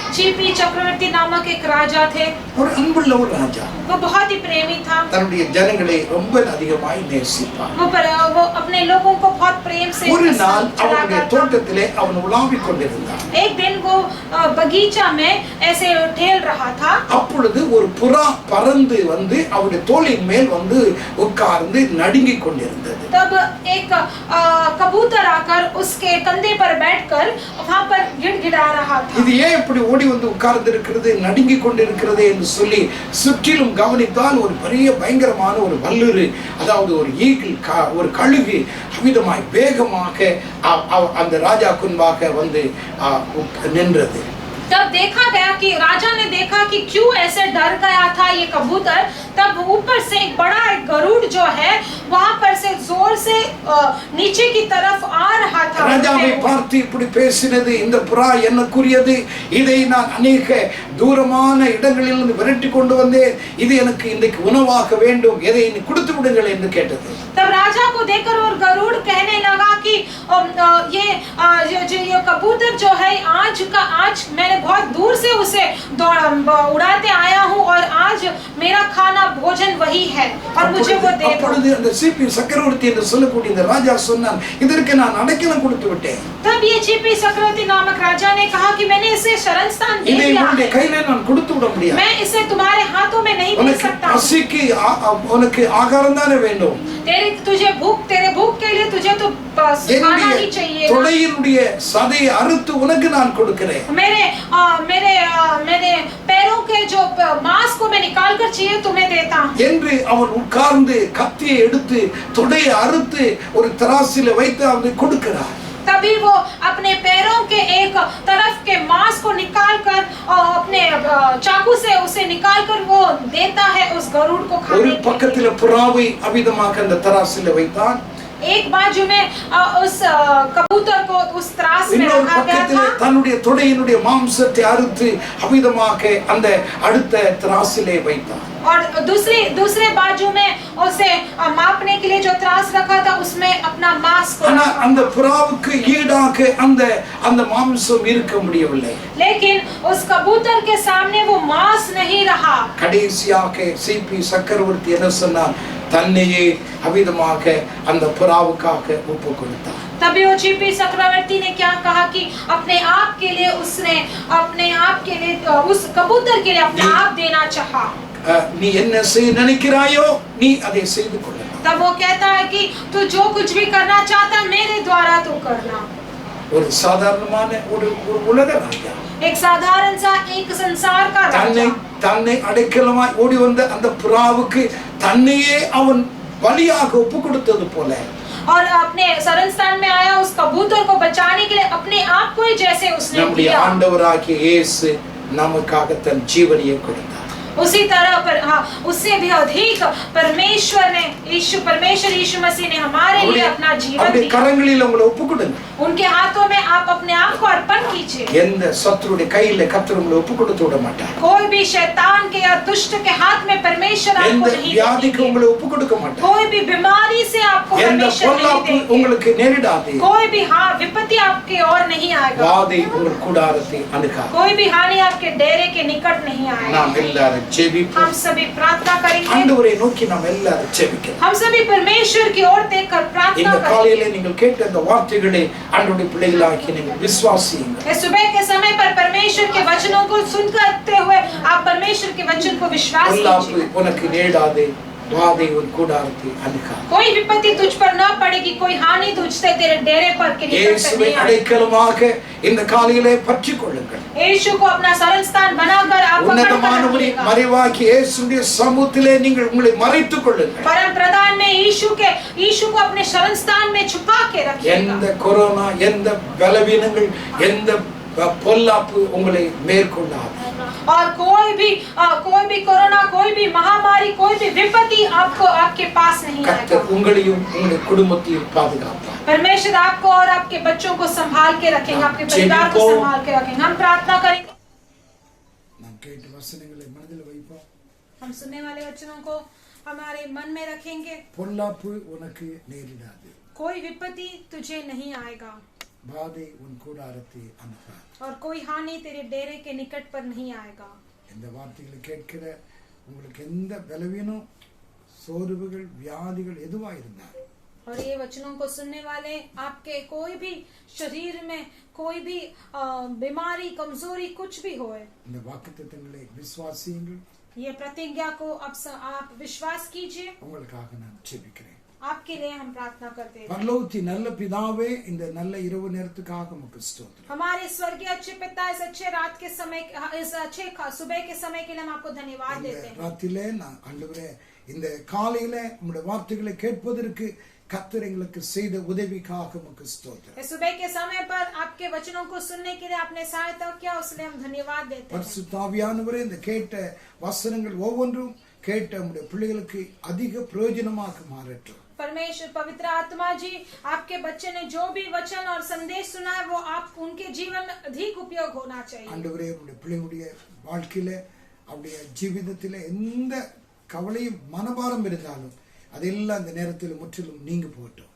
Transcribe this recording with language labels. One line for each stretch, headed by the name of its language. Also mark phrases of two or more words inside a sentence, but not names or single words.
Hindi: जीपी चक्रवर्ती नामक एक राजा थे.
Tamil: ஒரு அன்புள்ள ஒரு ராஜா.
Hindi: वो बहुत ही प्रेमी था.
Tamil: தன்னுடைய ஜனங்களை ரொம்ப அதிகமாய் நேசிப்பார்.
Hindi: वो अपने लोगों को बहुत प्रेम से
Tamil: ஒரு நாள் அவருடைய தோட்டத்திலே அவன் உலாவிக் கொண்டிருந்தான்.
Hindi: एक दिन वो बगीचा में ऐसे टहल रहा था.
Tamil: அப்பொழுது ஒரு புறா பறந்து வந்து அவருடைய தோளின் மேல் வந்து உட்கார்ந்து நடுங்கிக் கொண்டிருந்தது.
Hindi: तब एक कबूतर आकर उसके कंधे पर बैठकर वहां पर गिड़गिड़ा रहा था.
Tamil: இது ஏன் இப்படி ஓடி வந்து உட்கார்ந்து இருக்கிறது நடுங்கிக் கொண்டிருக்கிறது என்று சொல்லி சுற்றிலும் கவனித்தால் ஒரு பெரிய பயங்கரமான ஒரு வல்லுரு, அதாவது ஒரு ஈகிள், ஒரு கழுகு அமிதமாய் வேகமாக அந்த ராஜா முன்பாக வந்து நின்றது.
Hindi: तब देखा गया कि राजा ने देखा कि क्यों ऐसे डर गया था ये कबूतर. तब ऊपर से एक बड़ा एक गरुड़ जो है वहां पर से जोर से नीचे की तरफ आ रहा था.
Tamil: ராஜாவை பார்த்து இப்படி பேசினது, இந்த புறா என்னக்குரியது, இதை நான் अनेक தூரமான இடங்களிலிருந்து விரட்டி கொண்டு வந்தேன், இது எனக்கு இன்றைக்கு உணவாக வேண்டும், எதை நீ கொடுத்து விடுங்கள் என்று கேட்டது.
Hindi: तब राजा को देखकर और गरुड़ कहने लगा कि ये कबूतर जो है आज मैंने बहुत दूर से उसे उड़ाते आया हूँ और आज मेरा खाना भोजन वही है और मुझे वो दे दो.
Tamil: அப்பொழுது அந்த ஜீபி சக்கரவர்த்தி என்று சொல்லக்கூடிய இந்த ராஜா சொன்னான், இதற்கு நான் அடைக்கலம் கொடுத்து விட்டேன்.
Hindi: तब ये जीपी चक्रवर्ती नामक राजा ने कहा कि मैंने इसे शरण स्थान दे दिया है.
Tamil: இதை உன்னுடைய கையிலே நான் கொடுத்து விட முடியாது.
Hindi: मैं इसे तुम्हारे हाथों में नहीं दे सकता.
Tamil: பசிக்கு உனக்கு ஆகாரம் தானே வேண்டும்.
Hindi: तेरे भूख के लिए तुझे तो खाना ही चाहिए.
Tamil: தொடையினுடைய சதையை அறுத்து உனக்கு நான் கொடுக்கிறேன்.
Hindi: मेरे पैरों के जो मांस को मैं निकाल कर चाहिए तुम्हें देता हूं.
Tamil: என்று அவன் உட்கார்ந்து கத்தியை எடுத்து தொடையை அறுத்து ஒரு தராசில வைத்து அவனுக்கு கொடுக்கிறார்.
Hindi: तभी वो अपने पैरों के एक तरफ के मांस को निकालकर और अपने चाकू से उसे निकालकर वो देता है उस गरुड़ को खाने के लिए.
Tamil: ஒரு பக்கத்துல புறாவை அவிதமாக அந்த தராசில வைத்தான்.
Hindi: एक बाजू में उस कबूतर को उस त्रास में रखा गया था.
Tamil: தன்னுடைய தொடையினுடைய மாம்சத்தை அறுத்து அவிதமாக அந்த அடுத்த தராசிலே வைத்தான்.
Hindi: और दूसरे बाजू में उसे मापने के लिए जो त्रास रखा था उसमें अपना मांस को रखा.
Tamil: அந்த புறாவுக்கு ஈடாக அந்த மாம்சம் இருக்க முடியவில்லை.
Hindi: लेकिन उस कबूतर के सामने वो मांस नहीं रहा.
Tamil: கடைசியாக சிபி சக்கரவர்த்தி என்ன சொன்னார், தன்னையே அவிதமாக அந்த புறாவுக்காக ஒப்பு கொடுத்தார்.
Hindi: तभी वो जीपी चक्रवर्ती ने क्या कहा कि अपने आप के लिए उसने अपने आप के लिए उस कबूतर के लिए अपना आप देना चाहा.
Tamil: நீ என்ன செய்ய நினைக்கிறாயோ நீ அதை செய்து கொள்ள.
Hindi: तब वो कहता है कि तू जो कुछ भी करना चाहता मेरे द्वारा तू करना.
Tamil: ஒரு சாதாரணமான ஒரு உலக ராஜா,
Hindi: एक साधारण सा एक संसार का राजा,
Tamil: தன்னை அடைக்கலமாய் ஓடி வந்த அந்த புறாவுக்கு தன்னையே அவன் பலியாக ஒப்பு கொடுத்தது போல
Hindi: और अपने शरण स्थान में आया उस कबूतर को बचाने के लिए अपने आप को ही जैसे उसने
Tamil: நம்முடைய
Hindi: दिया.
Tamil: ஆண்டவராகிய இயேசு நமக்காக தன் ஜீவனையை கொடுத்தார்.
Hindi: उसी तरह पर उससे भी अधिक परमेश्वर यीशु मसीह ने हमारे लिए अपना जीवन दिया.
Tamil: கரங்களில் உங்களை ஒப்புக்கொடுங்க.
Hindi: उनके हाथों में आप अपने आप को अर्पण कीजिए.
Tamil: எந்த சத்துருடைய கையில கர்த்தர் உங்களை ஒப்புக்கொடுத்து விட மாட்டார்.
Hindi: कोई भी शैतान के या दुष्ट के हाथ में परमेश्वर आपको नहीं
Tamil: வியாதிக்கு உங்களை ஒப்புக்கொடுக்க மாட்டார்.
Hindi: कोई भी बीमारी से आपको
Tamil: எந்த
Hindi: परमेश्वर नहीं
Tamil: பொல்லாப்பு
Hindi: देंगे।
Tamil: உங்களுக்கு நேரிடாது.
Hindi: कोई भी विपत्ति आपके और नहीं आएगा।
Tamil: வாதை உங்கள் கூடாரத்தை அணுகாது.
Hindi: कोई भी हानि आपके डेरे के निकट नहीं आएगा।
Tamil: நாம் எல்லாரும் ஜெபிப்போம்.
Hindi: हम सभी प्रार्थना करेंगे।
Tamil: ஆண்டவரை நோக்கி நாம் எல்லாரும் ஜெபிக்கிறோம்.
Hindi: हम सभी परमेश्वर की ओर देखकर प्रार्थना
Tamil: இந்த
Hindi: करेंगे।
Tamil: காலையிலே நீங்கள் கேட்ட அந்த வார்த்தைகளை ஆண்டவருடைய பிள்ளைகளாக்கி நீங்கள் விசுவாசியுங்கள்.
Hindi: इस सुबह के समय पर परमेश्वर के वचनों को सुनते हुए आप परमेश्वर के वचन को विश्वास
Tamil: பொல்லாப்பு
Hindi: कीजिए।
Tamil: உனக்கு நேரிடாது. வாதை உன் கூடாரத்தை அணுகாது.
Hindi: कोई विपत्ति तुझ पर न पड़ेगी, कोई हानि तुझसे तेरे डेरे पर के निकट
Tamil: இயேசுவை
Hindi: नहीं आएगी।
Tamil: அடைக்கலமாக இந்த காலையிலே பற்றிக் கொள்ளுங்கள்.
Hindi: यीशु को अपना शरण स्थान बनाकर आप पकड़ कर
Tamil: உன்னதமானவரை
Hindi: रखिएगा।
Tamil: மறைவாக்கி இயேசுவின் சமூகத்திலே நீங்கள் உங்களை மறைத்துக் கொள்ளுங்கள்.
Hindi: परम प्रधान में यीशु को अपने शरण स्थान में छुपा के रखिएगा।
Tamil: எந்த கொரோனா, எந்த பலவீனங்கள், எந்த பொல்லாப்பு உங்களை மேற்கொள்ளாது.
Hindi: और कोई भी कोरोना, कोई भी महामारी, कोई भी विपत्ति आपको आपके पास नहीं आएगा।
Tamil: கர்த்தர் உங்களையும் உங்களுடைய குடும்பத்தையும் பாதுகாப்பார்.
Hindi: परमेश्वर आपको और आपके बच्चों को संभाल के रखेंगे, आपके परिवार को संभाल के रखेंगे। हम प्रार्थना करेंगे।
Tamil: நாம் கேட்ட வசனங்களை மனதில் வைப்போம்.
Hindi: हम सुनने वाले वचनों को हमारे मन में रखेंगे।
Tamil: பொல்லாப்பு உனக்கு நேரிடாது.
Hindi: कोई विपत्ति तुझे नहीं आएगा
Tamil: வாதை உன் கூடாரத்தை அணுகாது.
Hindi: और कोई हानि तेरे डेरे के निकट पर नहीं आएगा।
Tamil: இந்த வார்த்தைகளை கேட்கிற உங்களுக்கு எந்த பலவீனம், சோர்வுகள், வியாதிகள் எதுவா இருந்தாலும்
Hindi: और ये वचनों को सुनने वाले आपके कोई भी शरीर में कोई भी बीमारी, कमजोरी कुछ भी होए,
Tamil: இந்த வாக்குத்தத்தங்களை விசுவாசியுங்கள்.
Hindi: ये प्रतिज्ञा को आप विश्वास कीजिए।
Tamil: உங்களுக்காக நான் ஜெபிக்கிறேன்.
Hindi: आपके लिए हम प्रार्थना करते हैं।
Tamil: பரலோகத்தின் நல்ல பிதாவே, இந்த நல்ல இரவு நேரத்துக்காக உமக்கு ஸ்தோத்திரம்.
Hindi: हमारे स्वर्गीय अच्छे पिता, इस अच्छे रात के समय, इस अच्छे सुबह के समय के लिए हम आपको धन्यवाद देते हैं।
Tamil: ராத்திரிலே நான் ஆண்டவரே இந்த காலையிலே உம்முடைய வார்த்தைகளை கேட்பதற்கு கர்த்தர் எங்களுக்கு செய்த உதவிக்காக உமக்கு ஸ்தோத்திரம்.
Hindi: इस सुबह के समय पर आपके वचनों को सुनने के लिए आपने सहायता किया, उसके लिए हम धन्यवाद देते हैं।
Tamil: பரிசுத்த ஆவியானவரே, இந்த கேட்ட வசனங்கள் ஒவ்வொன்றும் கேட்ட உம்முடைய பிள்ளைகளுக்கு அதிக பிரயோஜனமாக மாறட்டும்.
Hindi: परमेश्वर पवित्र आत्मा जी, आपके बच्चे ने जो भी वचन और संदेश सुना है वो आप उनके जीवन में अधिक उपयोग होना चाहिए।
Tamil: ஆண்டவரே, உம்முடைய பிள்ளைகளுடைய வாழ்க்கையில அவருடைய ஜீவிதத்திலே எந்த கவலையும் மனபாரம் இருந்தாலும் அதெல்லாம் அந்த நேரத்தில் முற்றிலும் நீங்க போகட்டும்.